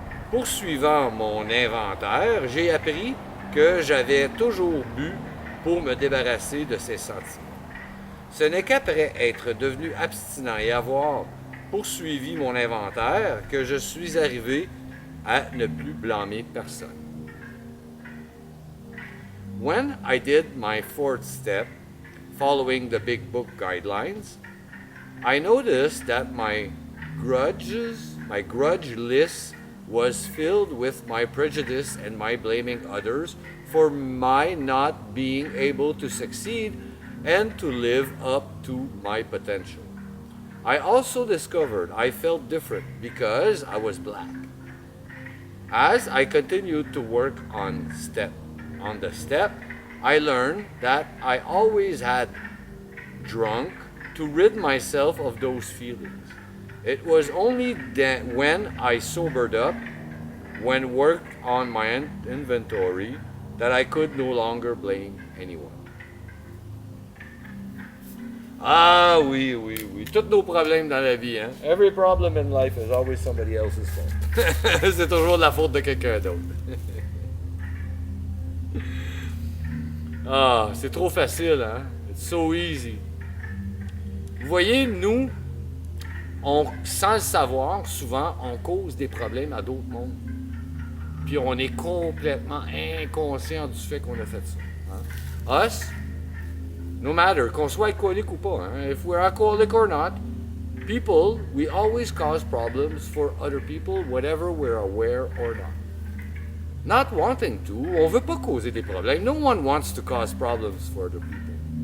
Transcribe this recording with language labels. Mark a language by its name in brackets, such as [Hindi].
[French] Poursuivant mon inventaire, j'ai appris que j'avais toujours bu pour me débarrasser de ces sentiments. Ce n'est qu'après être devenu abstinent et avoir poursuivi mon inventaire que je suis arrivé à ne plus blâmer personne. [English] When I did my fourth step, following the Big Book guidelines, I noticed that my grudge list was filled with my prejudice and my blaming others for my not being able to succeed and to live up to my potential. I also discovered I felt different because I was black. As I continued to work on the step, I learned that I always had drunk to rid myself of those feelings. It was only then when I sobered up, when worked on my inventory, that I could no longer blame anyone. [French] Ah oui, oui, oui. Tous nos problèmes dans la vie, hein? [English] Every problem in life is always somebody else's fault. [French] C'est toujours de la faute de quelqu'un d'autre. Ah, c'est trop facile, hein? [English] It's so easy. [French] Vous voyez, nous, sans le savoir, souvent, on cause des problèmes à d'autres mondes. Puis on est complètement inconscient du fait qu'on a fait ça. Hein? [English] Us, no matter, [French] qu'on soit alcoolique ou pas, hein? [English] If we're alcoholic or not, people, we always cause problems for other people, whatever we're aware or not. Not wanting to, [French] on veut pas causer des problèmes. [English] No one wants to cause problems for other people.